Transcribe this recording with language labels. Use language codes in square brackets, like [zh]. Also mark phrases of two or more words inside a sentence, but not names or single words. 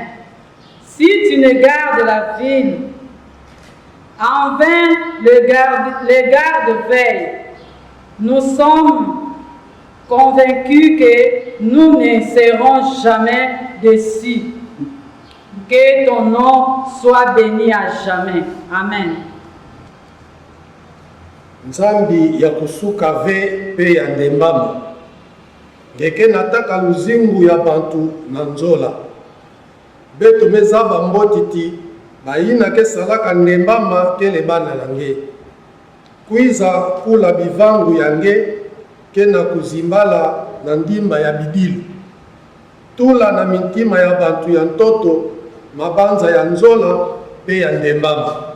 [fr] Si tu ne gardes la ville, en vain les gardes veillent. Nous sommes convaincus que nous ne serons jamais déçus. Que ton nom soit béni à jamais. Amen. [ktu] Nzambi ya kusuka ve pe ya ndembama ngeke nataka luzingu ya bantu na nzola beto mezaba mbotiti bayina ke salaka ndembama kele bana nange kuiza kula bivangu yange ke na kuzimbala na ndimba ya bidilu tula na mitima ya bantu ya ntoto mabanza ya nzola pe ya ndembama